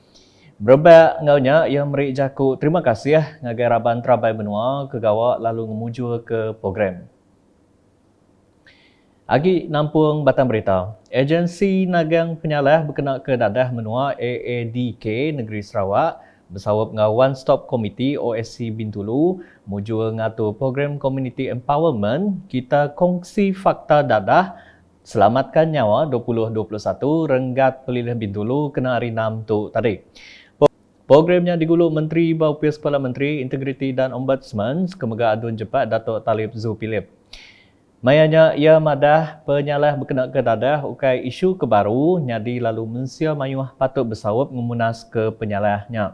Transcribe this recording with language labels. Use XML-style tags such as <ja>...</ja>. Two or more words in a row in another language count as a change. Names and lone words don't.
<iba>Berbak ngaunya yang merik jaku terima kasih ngagai Raban Trabai Benua ke gawak lalu ngemuju ke program. Agi nampung batang berita. Agensi Nagang Penyalah berkenaan ke dadah menua AADK Negeri Sarawak bersawap dengan One Stop Committee OSC Bintulu mujur ngatur program</iba> <en>Community Empowerment</en> <ms>kita kongsi fakta dadah selamatkan nyawa</ms> <iba>2021 Renggat Pelilih Bintulu kena hari 6 tu tadi. Programnya digulung Menteri Baupias Kepala Menteri Integriti dan Ombudsman Kemegar Adun Jepat Datuk Talib Zulkifli. Mayanya ia madah penyalah berkenaan ke dadah ukai isu kebaru nyadi lalu mensia mayuh patut bersawap memunas ke penyalahnya.</iba>